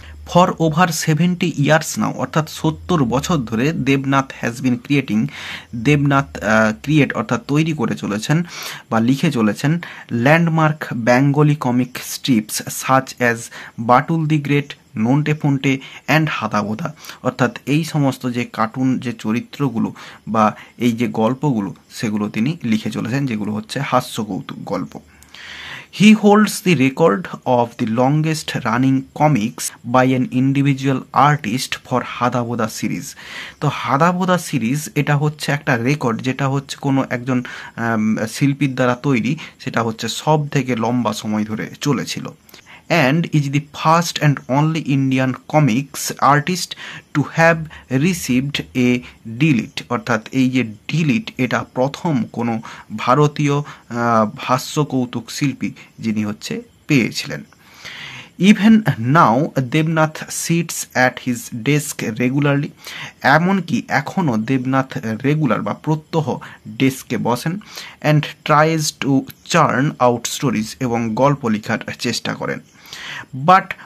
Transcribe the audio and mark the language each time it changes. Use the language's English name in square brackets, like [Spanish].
[English] for over 70 years now, [Bangla] অর্থাৎ 70 বছর ধরে [English] Debnath has been creating, [Bangla] Debnath create অর্থাৎ তৈরি করে চলেছেন বা লিখে চলেছেন [English] landmark Bengali comic strips such as Batul the great, Nonte Phonte and হাদাবোদা, [Bangla] অর্থাৎ এই সমস্ত যে কার্টুন যে চরিত্রগুলো বা এই যে গল্পগুলো সেগুলো তিনি লিখে চলেছেন, যেগুলো হচ্ছে হাস্যকৌতুক গল্প। [English] He holds the record of the longest running comics by an individual artist for হাদাবোদা series. [Bangla] তো হাদাবোদা সিরিজ এটা হচ্ছে একটা রেকর্ড, যেটা হচ্ছে কোনো একজন শিল্পীর দ্বারা তৈরি, সেটা হচ্ছে সব থেকে লম্বা সময় ধরে চলেছিল। [English] and is the first and only Indian comics artist to have received a D.Litt, [Bangla] অর্থাৎ এই যে D.Litt এটা প্রথম কোনো ভারতীয় হাস্যকৌতুক শিল্পী যিনি হচ্ছে পেয়েছিলেন। [English] even now Debnath sits at his desk regularly, [Bangla] এমনকি এখনও দেবনাথ রেগুলার বা প্রত্যহ ডেস্কে বসেন, [English] and tries to churn out stories, [Bangla] এবং গল্প লেখার চেষ্টা করেন। বাট